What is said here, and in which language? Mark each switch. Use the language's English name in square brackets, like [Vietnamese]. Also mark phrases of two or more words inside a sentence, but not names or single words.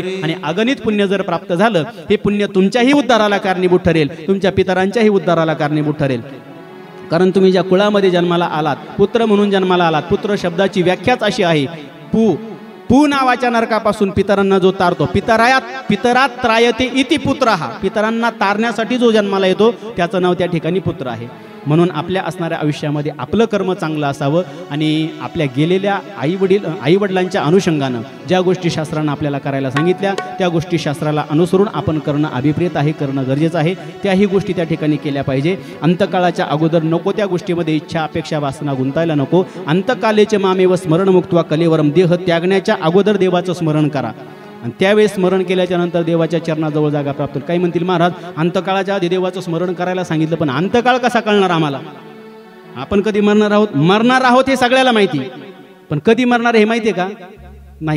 [Marathi] आणि अगणित पुण्य जर प्राप्त झालं, हे पुण्य तुमच्याही उद्धाराला कारणीभूत ठरेल, तुमच्या पितरांच्याही उद्धाराला कारणीभूत ठरेल. कारण तुम्ही ज्या कुळामध्ये जन्माला आलात, पुत्र म्हणून जन्माला आलात. पुत्र शब्दाची व्याख्याच अशी आहे, पू नावाच्या नरकापासून पितरांना जो तारतो. [Sanskrit] पितरात त्रायते इति पुत्र. [Marathi] हा पितरांना तारण्यासाठी जो जन्माला येतो त्याचं नाव त्या ठिकाणी पुत्र आहे. म्हणून आपल्या असणाऱ्या आयुष्यामध्ये आपलं कर्म चांगलं असावं आणि आपल्या गेलेल्या आईवडिलांच्या अनुषंगानं ज्या गोष्टी शास्त्रानं आपल्याला करायला सांगितल्या त्या गोष्टी शास्त्राला अनुसरून आपण करणं अभिप्रेत आहे, करणं गरजेचं आहे. त्याही गोष्टी त्या ठिकाणी केल्या पाहिजे. अंतकाळाच्या अगोदर नको त्या गोष्टीमध्ये इच्छा, अपेक्षा, वासना गुंतायला नको. [Sanskrit] अंतकालेचे मामेव स्मरण मुक्त्वा कलेवरम. [Marathi] देह त्यागण्याच्या अगोदर देवाचं स्मरण करा आणि त्यावेळेस स्मरण केल्याच्या नंतर देवाच्या चरणाजवळ जागा प्राप्त होईल. काही म्हणतील महाराज अंतकाळाच्या आधी देवाचं स्मरण करायला सांगितलं, पण अंतकाळ कसा कळणार आम्हाला? आपण कधी मरणार आहोत? मरणार आहोत हे सगळ्याला माहिती, पण कधी मरणार हे माहिती आहे का? नाही.